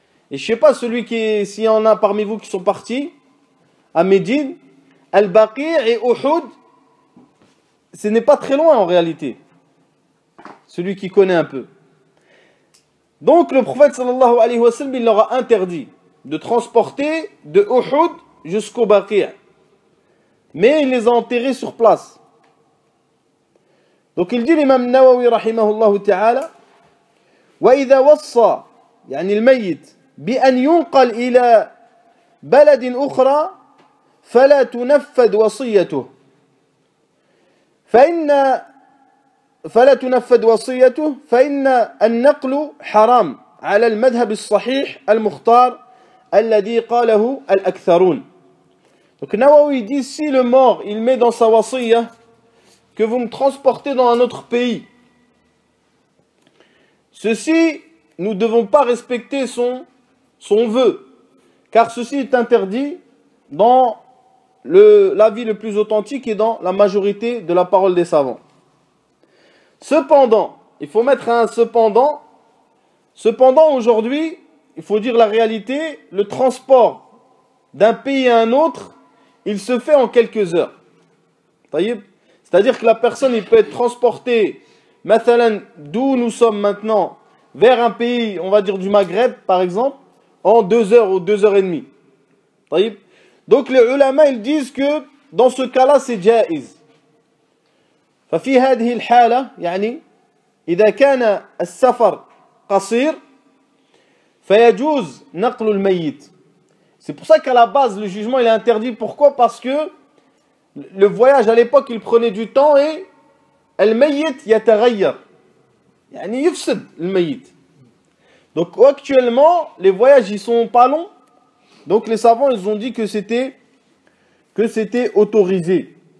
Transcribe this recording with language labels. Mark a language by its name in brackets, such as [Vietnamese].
[French] Et je ne sais pas s'il y en a parmi vous qui sont partis à Médine, Al-Baqi' et Uhud, ce n'est pas très loin en réalité. Celui qui connaît un peu. Donc le prophète sallallahu alayhi wa sallam, il leur a interdit de transporter de Uhud jusqu'au Baqi'. Mais il les a enterrés sur place. Donc il dit l'imam Nawawi [Arabic] rahimahullah ta'ala وإذا وصى يعني الميت بأن ينقل إلى بلد أخرى فلا تنفذ وصيته فإن النقل حرام على المذهب الصحيح المختار الذي قاله الأكثرون. [French] Donc Nawawi dit si le mort il met dans sa wasiyya que vous me transportez dans un autre pays, ceci nous ne devons pas respecter son vœu, car ceci est interdit dans l'avis le plus authentique et dans la majorité de la parole des savants. Cependant, il faut mettre un cependant. Cependant, aujourd'hui, il faut dire la réalité, le transport d'un pays à un autre, il se fait en quelques heures. C'est-à-dire que la personne, il peut être transportée, mathalan, d'où nous sommes maintenant, vers un pays, on va dire du Maghreb, par exemple, en 2 heures ou 2 heures et demie. Donc les ulama, ils disent que dans ce cas-là, c'est jaiz. [Arabic] ففي هذه الحالة يعني إذا كان السفر قصير فيجوز نقل الميت. [French] C'est pour ça qu'à la base, le jugement il est interdit. Pourquoi? Parce que le voyage à l'époque, il prenait du temps et [Arabic] الميت يتغير. يعني يفسد الميت. [French] Donc actuellement, les voyages ils sont pas longs. Donc les savants ils ont dit que c'était autorisé.